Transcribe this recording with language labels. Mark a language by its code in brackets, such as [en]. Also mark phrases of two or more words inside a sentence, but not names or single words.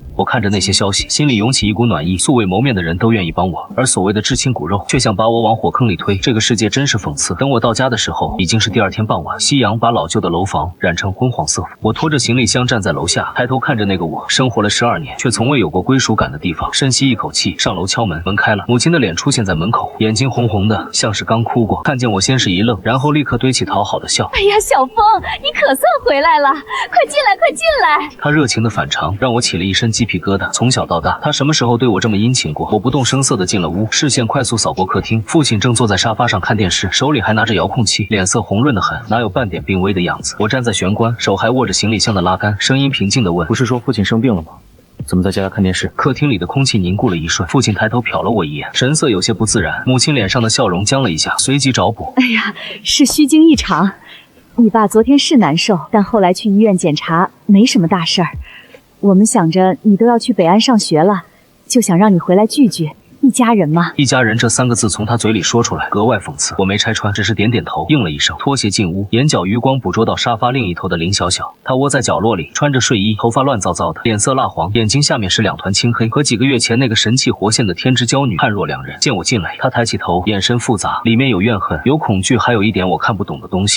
[zh] 我看着那些消息，心裡湧起一股暖意。素未謀面的人都願意幫我，而所謂的至親骨肉卻想把我往火坑裡推。這個世界真是諷刺。等我到家的時候，已經是第2天傍晚，夕陽把老舊的樓房染成昏黃色。我拖着行李箱站在樓下，抬頭看着那個我生活了12年卻從未有過歸屬感的地方，深吸一口氣，上樓敲門，門開了，母親的臉出現在門口，眼睛紅紅的，像是剛哭過。看見我先是一愣，然後立刻堆起討好的笑。哎呀，小峰，你可算回来了，快进来，快进来！他熱情的反常讓我起了一身雞皮疙瘩。從小到大，他什麼時候對我這麼殷勤過？我不動聲色的進了屋，視線快速掃過客廳，父親正坐在沙發上看電視，手裡還拿着遙控器，臉色紅潤的很，哪有半點病危的樣子。我站在玄關，手還握着行李箱的拉杆，聲音平靜的問： 不是說父親生病了嗎？怎麼在家看電視？客廳裡的空氣凝固了一瞬，父親抬頭瞟了我一眼，神色有些不自然。母親臉上的笑容僵了一下，隨即找補： 哎呀，是虚驚一場。你爸昨天是难受，但後來去醫院檢查，没什麼大事兒。我們想着你都要去北安上學了，就想讓你回來聚聚。一家人吗？一家人这 3個字從他嘴裡說出來，格外諷刺。我沒拆穿，只是點點頭，應了一聲，脫鞋進屋，眼角餘光捕捉到沙發另一頭的林小小，她窩在角落裡，穿着睡衣，頭髮亂糟糟的，臉色蠟黃，眼睛下面是2團青黑，和幾個月前那個神氣活現的天之驕女判若兩人。見我進來，她抬起頭，眼神複雜，裡面有怨恨，有恐懼，還有一點我看不懂的東西。